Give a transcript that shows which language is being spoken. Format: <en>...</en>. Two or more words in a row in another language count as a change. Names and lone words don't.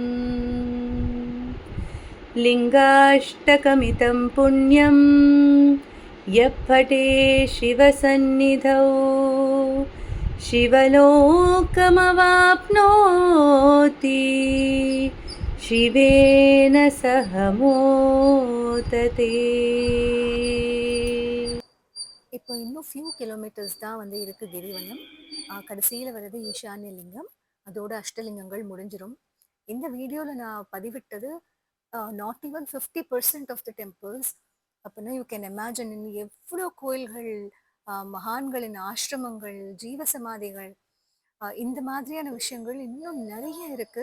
<sa>लिङ्गाष्टकमितं पुण्यं यः पठे शिवसन्निधौ शिवलोकमवाप्नोति शिवेन सह मोदते.</sa> <ta>இப்போ இன்னும்</ta> <en>few kilometers</en> <ta>தான் வந்து இருக்கு கிரிவலம். கடைசியில் வர்றது ஈசான்ய லிங்கம், அதோட அஷ்டலிங்கங்கள் முடிஞ்சிடும். இந்த வீடியோவில் நான் பதிவிட்டது</ta> <en>not even 50% of the temples.</en> <ta>அப்படின்னா</ta> <en>you can imagine</en> <ta>எவ்வளோ கோயில்கள், மகான்களின் ஆசிரமங்கள், ஜீவசமாதிகள், இந்த மாதிரியான விஷயங்கள் இன்னும் நிறைய இருக்கு.</ta>